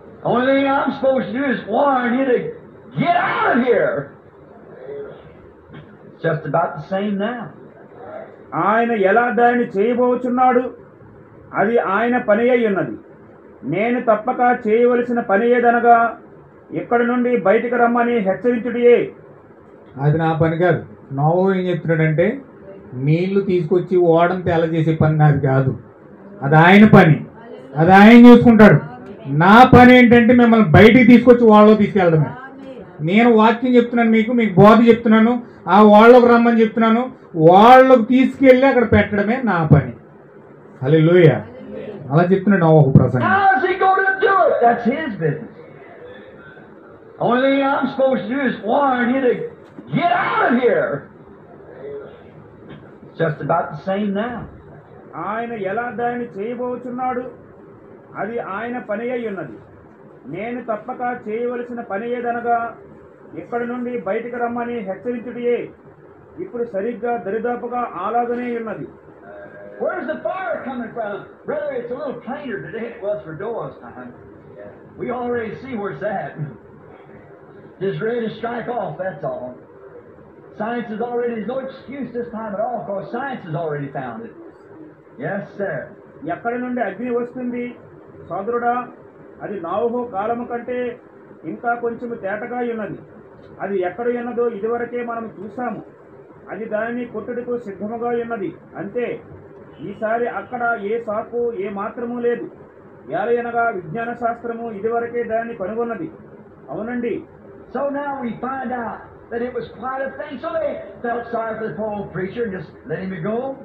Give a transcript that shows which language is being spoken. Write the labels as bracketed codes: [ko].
[en] Only thing I'm supposed to do is warn you to get out of here. It's just about the same now. [te] ఆయన ఎలా దాన్ని చేయబోచున్నాడు, అది ఆయన పని అయి ఉన్నది. నేను తప్పక చేయవలసిన పని ఏదనగా ఇక్కడి నుండి బయటికి రమ్మని హెచ్చరించుడియే. అది నా పని కాదు. నోవహు ఏం చెప్తున్నాడంటే నీళ్లు తీసుకొచ్చి ఓడను తేల చేసే పని నాది కాదు, అది ఆయన పని, అది ఆయన చూసుకుంటాడు. నా పని ఏంటంటే మిమ్మల్ని బయటికి తీసుకొచ్చి వాళ్ళలో తీసుకెళ్ళడమే. నేను వాక్యం చెప్తున్నాను, మీకు బోధ చెప్తున్నాను, ఆ వాళ్ళకు రమ్మని చెప్తున్నాను, వాళ్ళకు తీసుకెళ్ళి అక్కడ పెట్టడమే నా పని. హల్లెలూయా. అలా చెప్తున్నాడు నోవహు ప్రసంగం. [en] How's he going to do it? That's his business. Only thing I'm supposed to do is warn you to get out of here. It's just about the same now. [te] ఆయన ఎలా దాన్ని చేయబోచున్నాడు, అది ఆయన పని అయి ఉన్నది. నేను తప్పక చేయవలసిన పని ఏదనగా ఇక్కడి నుండి బయటికి రమ్మని హెచ్చరించుడియే. ఇప్పుడు సరిగ్గా దరిదాపుగా అలాగనే ఉన్నది. [en] Where's the fire coming from? Brother, it's a little plainer today than it was for Noah's time. We already see where it's at. Just ready to strike off, that's all. Science is already, there's no excuse this time at all, because science has already found it. Yes, sir. [te] ఎక్కడి నుండి అగ్ని వస్తుంది సోదరుడా, అది నోవహు కాలము కంటే ఇంకా కొంచెం తేటగా ఉన్నది. అది ఎక్కడ ఉన్నదో ఇదివరకే మనం చూసాము. అది దానిని కొట్టుటకు సిద్ధముగా ఉన్నది. అంతే, ఈసారి అక్కడ ఏ సాకు ఏ మాత్రము లేదు. ఏలయనగా విజ్ఞాన శాస్త్రము ఇదివరకే దాన్ని కనుగొన్నది. అవునండి. [en] So now we find out that it was quite a thing. So they felt sorry for the poor old preacher and just let him go.